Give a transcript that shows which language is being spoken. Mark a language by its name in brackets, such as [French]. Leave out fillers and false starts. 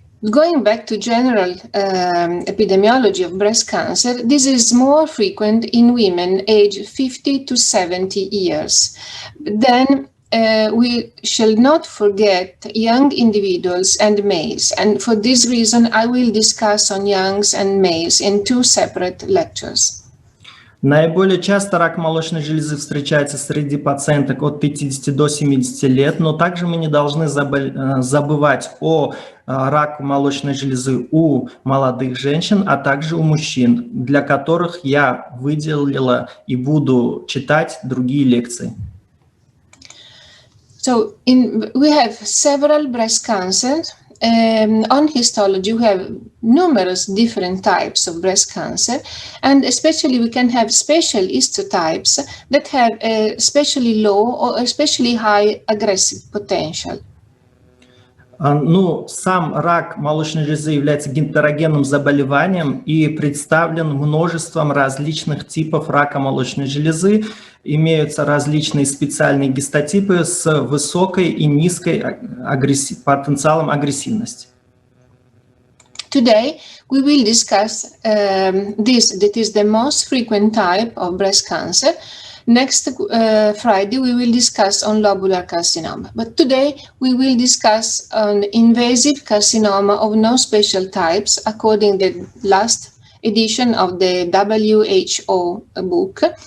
[English] Going back to general epidemiology of breast cancer, this is more frequent in women aged 50 to 70 years. Then we shall not forget young individuals and males. And for this reason, I will discuss on youngs and males in 2 separate lectures. [Russian] Наиболее часто рак молочной железы встречается среди пациенток от 50 до 70 лет, но также мы не должны забывать о раке молочной железы у молодых женщин, а также у мужчин, для которых я выделила и буду читать другие лекции. [English] So we have several breast cancers. On histology, we have numerous different types of breast cancer, and especially we can have special histotypes that have a especially low or especially high aggressive potential. [Russian] Ну, сам рак молочной железы является гетерогенным заболеванием и представлен множеством различных типов рака молочной железы. Имеются различные специальные гистотипы с высокой и низкой потенциалом агрессивности. [English] Today we will discuss this, that is the most frequent type of breast cancer. Next Friday we will discuss on lobular carcinoma. But today we will discuss on invasive carcinoma of no special types according to the last edition of the WHO book.